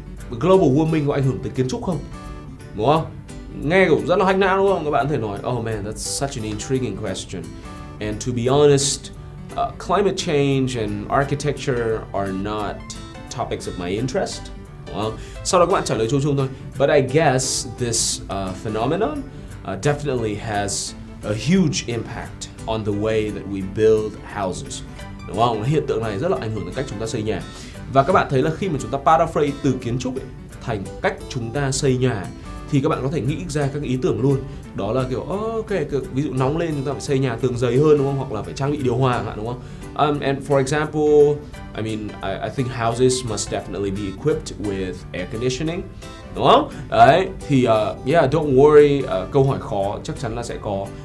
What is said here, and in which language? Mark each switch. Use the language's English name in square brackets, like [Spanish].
[Vietnamese] Global warming có ảnh hưởng tới kiến trúc không? Đúng không? Nghe cũng rất là hack não, đúng không? Các bạn có thể nói [English] oh man, that's such an intriguing question. And to be honest, climate change and architecture are not topics of my interest. [Vietnamese] Đúng không? Sau đó các bạn trả lời chung thôi. [English] But I guess this phenomenon definitely has a huge impact on the way that we build houses. [Vietnamese] Đúng không? Hiện tượng này rất là ảnh hưởng đến cách chúng ta xây nhà. Và các bạn thấy là khi mà chúng ta paraphrase từ kiến trúc ấy, thành cách chúng ta xây nhà thì các bạn có thể nghĩ ra các ý tưởng luôn. Đó là kiểu ok, ví dụ nóng lên chúng ta phải xây nhà tường dày hơn, đúng không? Hoặc là phải trang bị điều hòa, đúng không? [English] And for example, I mean, I think houses must definitely be equipped with air conditioning, [Vietnamese] đúng không? Đấy, thì [English] yeah, don't worry, [Vietnamese] câu hỏi khó chắc chắn là sẽ có.